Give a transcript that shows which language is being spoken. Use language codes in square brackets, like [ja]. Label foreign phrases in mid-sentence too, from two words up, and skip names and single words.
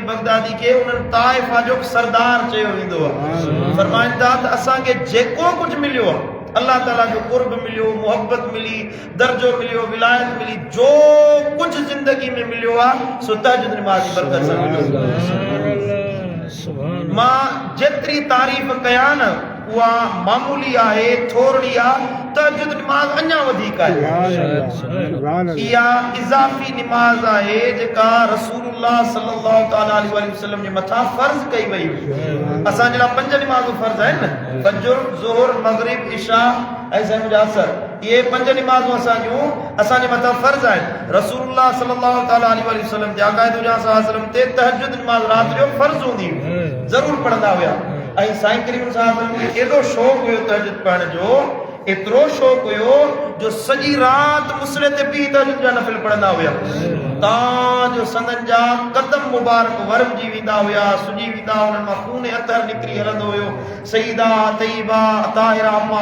[sd] बगदादी खे उन्हनि ताइफ़ा जो सरदार चयो वेंदो आहे फरमाईंदा त असांखे जेको कुझु मिलियो आहे अल्लाह ताला जो कुर्ब मिलियो मोहब्बत मिली दर्जो मिलियो विलायत मिली जो कुझु ज़िंदगी में मिलियो आहे सो तहज्जुद निमाज़ जी बरकत सां मिलियो मां जेतिरी तारीफ़ कयां न उहा मामूली आहे थोरी आहे तहज्जुद निमाज़ अञा वधीक आहे इहा इज़ाफ़ी निमाज़ आहे जेका रसूलुल्लाह [ar] صلى الله تعالى عليه وسلم [sd] जे मथां फ़र्ज़ कई वई हुई असांजे लाइ 5 निमाज़ूं फ़र्ज़ आहिनि न फज्र ज़ोहर मग़रिब इशा ऐं ज़हर असर इहे 5 निमाज़ूं असांजे मथां फ़र्ज़ आहिनि रसूलुल्लाह [ar] صلى الله تعالى عليه وسلم [sd] जे आक़ाइद हुजूर [ar] صلى الله عليه وسلم [sd] ते तहज्जुद निमाज़ रात जो फ़र्ज़ हूंदी हुई ज़रूर पढ़ंदा हुआ ऐं साईं करीम साहब खे एॾो शौक़ु हुयो तहज्जुद पढ़ण जो एतिरो शौक़ु हुयो जो सॼी राति मुसले ते पी तहज्जुद जा नफ़िल पढ़ंदा हुआ तां जो संदन जा कदम मुबारक वरमजी वेंदा हुआ सुजी वेंदा उन्हनि मां खून अतर निकिरी हलंदो हुयो सईदा तय्यबा ताहिरा अम्मा